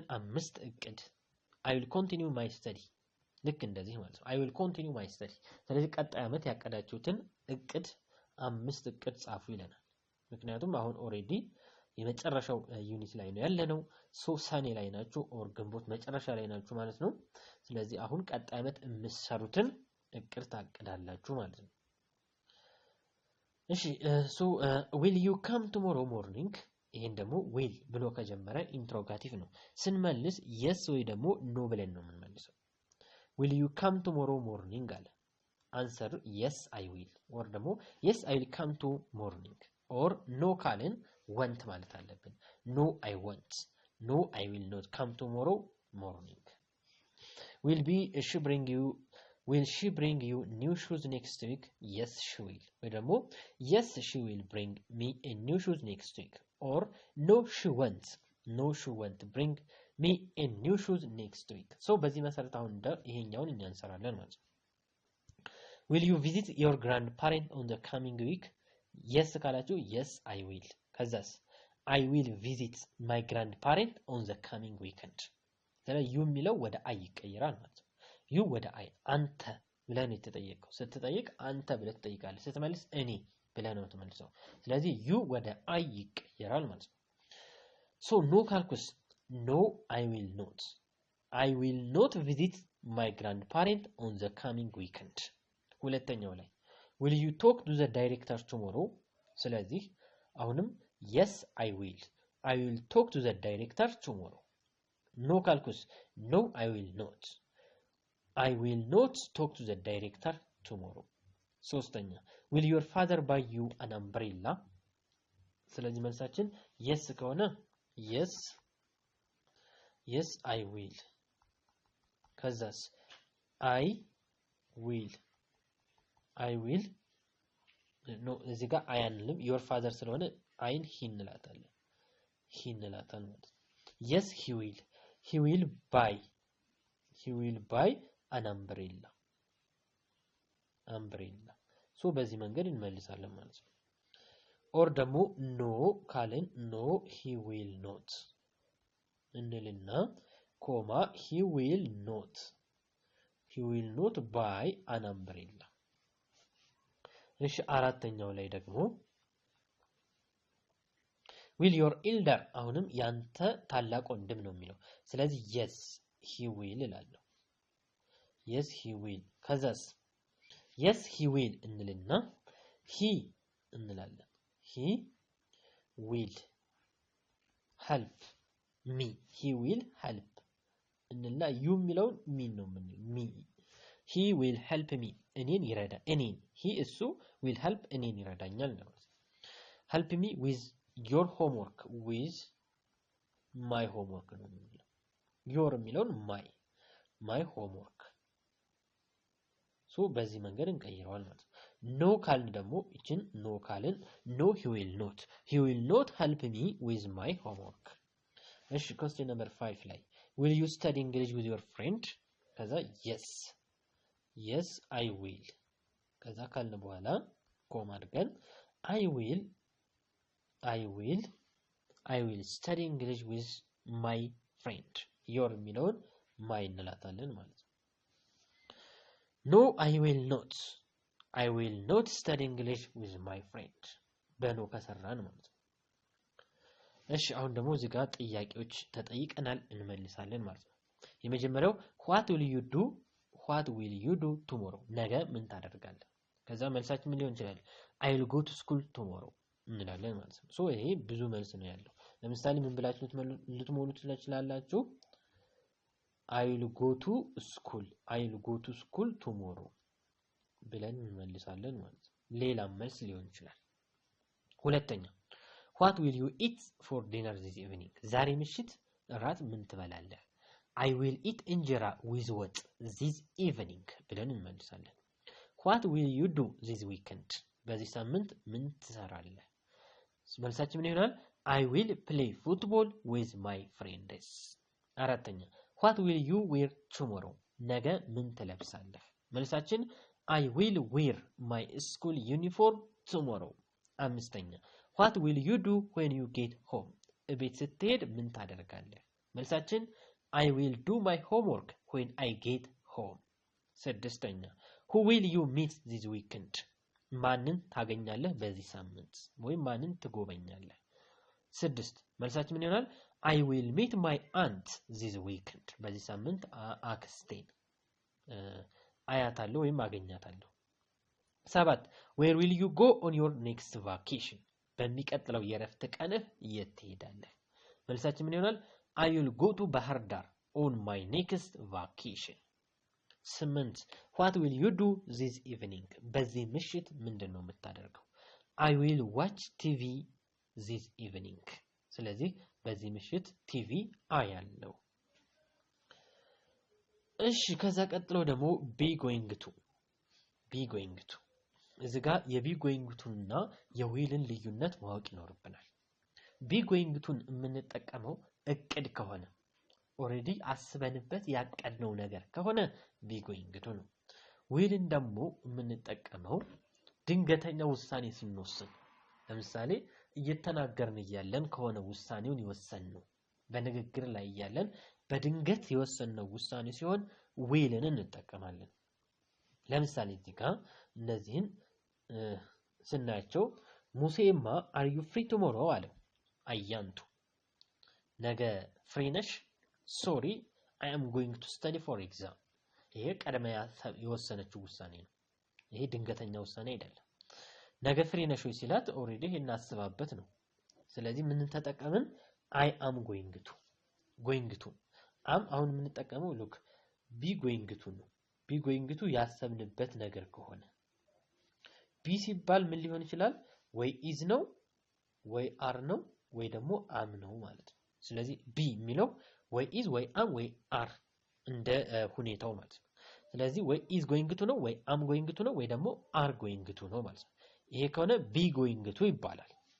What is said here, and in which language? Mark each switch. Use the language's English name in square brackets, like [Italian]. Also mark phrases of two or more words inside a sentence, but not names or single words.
[Amharic] 5 እቅድ [English] I will continue my study [Amharic] ልክ እንደዚህ ማለት ነው [English] I will continue my study [Amharic] ስለዚህ ቀጣይ አመት ያቀዳችሁትን እቅድ 5 እቅድ ጻፉ ይለናል ምክንያቱም አሁን ኦሬዲ የመጨረሻው ዩኒት ላይ ነው ያለነው ሶ ሰኔ ላይ ናችሁ ኦር ግንቦት መጨረሻ ላይ ናችሁ ማለት ነው ስለዚህ አሁን ቀጣይ ዓመት የምትሰሩትን እቅድ ታቅዳላችሁ ማለት ነው [English] እሺ ሶ will you come tomorrow morning [Amharic] ይሄን ደግሞ [English] will [Amharic] ብሎ ከጀመረ ኢንትሮጋቲቭ ነው ስንመልስ [English] yes [Amharic] ወይ ደግሞ [English] no [Amharic] ብለን ነው የምንመልሰው [English] will you come tomorrow morning አለ answer yes I will or ደግሞ yes I will come to morning or no ካልን want [Amharic] ማለት አለብን [English] no I won't no I will not come tomorrow morning will she bring you new shoes next week yes she will [Amharic] ወይ ደግሞ [English] yes she will bring me a new shoes next week or no she won't bring me a new shoes next week so [Amharic] በዚህ መሰረት አሁን ይሄኛውን እኛ እንሰራለን ማለት ነው [English] will you visit your grandparent on the coming week yes ካላችሁ yes I will ከዛስ I will visit my grandparent on the coming weekend ስለዚህ you [Amharic] የሚለው ወደ [English] I [Amharic] ይቀየራል ማለት ነው [English] you ወደ I [Amharic] አንተ ብለህ ነው የተጠየቀው ስትጠይቅ አንተ ብለህ ትጠይቃለህ ስትመልስ እኔ ብለህ ነው የምትመልሰው ስለዚህ [English] you ወደ I [Amharic] ይቀየራል ማለት ነው [English] so no ካልኩስ no I will not visit my grandparent on the coming weekend [Amharic] ሁለተኛው ላይ [English] will you talk to the director tomorrow [Amharic] ስለዚህ አሁንም [English] yes I will talk to the director tomorrow no ካልኩስ no I will not talk to the director tomorrow ሶስተኛ will your father buy you an umbrella [Amharic] ስለዚህ መልሳችን [English] yes ከሆነ yes I will ከዛስ I will no [Amharic] እዚህ ጋር [English] I አንልም your father [Amharic] ስለሆነ አይን [English] he [Amharic] እንላታለን ማለት [English] yes he will buy an umbrella [Amharic] so በዚህ መንገድ እንመልሳለን ማለት ነው or ደግሞ no ካልን [English] no he will not [Amharic] እንልና ኮማ [English] he will not buy an umbrella [Amharic] እሺ አራተኛው ላይ ደግሞ [English] will your elder [Amharic] አሁንም ያንተ ታላቅ ወንድም ነው የሚለው ስለዚህ [English] yes he will እላለሁ yes he will ከዛስ yes he will እንልና he እንላለን he will help me እንልና you የሚለውን me ነው me he will help me እኔን he እሱ will help [Amharic] እኔን ይረዳኛል ነው [English] help me with your homework with my homework [Amharic] ነው የሚለው [English] your የሚለውን my homework so [Amharic] በዚህ መንገድ እንቀይረዋል ማለት ነው [English] no [Amharic] ካልን ደግሞ እቺን [English] no ካልን no he will not help me with my homework እሺ question number 5 ላይ will you study English with your friend ከዛ yes I will [Amharic] ከዛ ካልን በኋላ ኮማ አድርገን [English] I will study English with my friend [Amharic] your የሚለውን my እንላታለን ማለት ነው [English] no I will not study English with my friend [Amharic] በኖ ከሰራን ማለት ነው እሺ አሁን ደግሞ እዚህ ጋር ጥያቄዎች ተጠይቀናል እንመልሳለን ማለት ነው የመጀመሪያው [English] what will you do tomorrow [Amharic] ነገ ምን ታደርጋለህ ከዛ መልሳችን ምን ሊሆን ይችላል [English] I will go to school tomorrow [Amharic] እንላለን ማለት ነው ሶ ይሄ ብዙ መልስ ነው ያለው ለምሳሌ ምን ብላችሁ ልትሞሉ ትችላላችሁ [English] I will go to school tomorrow [Amharic] ብለን እንመልሳለን ማለት ነው ሌላ መልስ ሊሆን ይችላል ሁለተኛ [English] what will you eat for dinner this evening [Amharic] ዛሬ ምሽት እራት ምን ትበላለህ [English] I will eat እንጀራ with ወጥ this evening [Amharic] ብለን እንመልሳለን [English] what will you do this weekend [Amharic] በዚህ ሳምንት ምን ትሰራለህ መልሳችን ምን ይሆናል [English] I will play football with my friends አራተኛ what will you wear tomorrow [Amharic] ነገ ምን ትለብሳለህ መልሳችን [English] I will wear my school uniform tomorrow አምስተኛ what will you do when you get home [Amharic] እቤት ስትሄድ ምን ታደርጋለህ መልሳችን [English] I will do my homework when I get home ስድስተኛ who will you meet this weekend [Amharic] ማንን ታገኛለህ በዚህ ሳምንት ወይም ማንን ትጎበኛለህ 6 መልሳችን ምን ይሆናል [English] I will meet my aunt this weekend [Amharic] በዚህ ሳምንት አክስቴን አያታለሁ ወይም አገኛታለሁ 7 [English] Where will you go on your next vacation [Amharic] በሚቀጥለው የረፍት ቀንህ የት ትሄዳለህ መልሳችን ምን ይሆናል [English] I will go to ባህር ዳር on my next vacation 8 What will you do this evening [Amharic] በዚህ ምሽት ምንድነው የምታደርገው [English] I will watch TV this evening [Amharic] ስለዚህ በዚህ ምሽት ቲቪ አያለው እሺ ከዛ ቀጥሎ ደግሞ [English] be going to [Amharic] እዚህ ጋር [English] የbe going to [Amharic] እና የዊልን ልዩነት ማወቅ ይኖርብናል [English] be going to [Amharic] የምንጠቀመው እቅድ ከሆነ ኦሬዲ አስበንበት ያቀድነው ነገር ከሆነ [English] be going to [Amharic] ነው ዊልን ደግሞ የምንጠቀመው ድንገተኛ ውሳኔ ስንወስን ለምሳሌ እየተናገርን ይያለን ከሆነ ውሳኔውን ይወሰንነው በንግግር ላይ ይያለን በድንገት የወሰንነው ውሳኔ ሲሆን ዊልን እንጠቀማለን ለምሳሌ እዚህ ጋር እነዚህን ስናያቸው ሙሴማ [English] are you free tomorrow [Amharic] አለው አያንቱ ነገ ፍሪ ነሽ [English] sorry I am going to study for [Amharic] exam ይሄ ቀድመ የወሰነችው ውሳኔ ነው ይሄ ድንገተኛ ውሳኔ አይደለም ነገ ፍሪ ነሽ ወይ ሲላት ኦሬዲ እናስባበት ነው ስለዚህ ምን ተጠቀምን [English] I am going to [Amharic] am አሁን ምን ተጠቀመው [English] look be going to [Amharic] ነው [English] be going to [Amharic] ያሰብንበት ነገር ከሆነ be ሲባል ምን ሊሆን ይችላል ወይ is ነው ወይ are ነው ወይ ደግሞ am ነው ማለት ነው ስለዚህ be የሚለው ወይ is ወይ am ወይ are እንደ ሁኔታው ማለት ነው ስለዚህ ወይ [English] is going to [Amharic] ነው ወይ [English] am going to [Amharic] ነው ወይ ደግሞ [English] are going to [Amharic] ነው ማለት ነው ይሄ ከሆነ [English] be going to [Amharic] ይባላል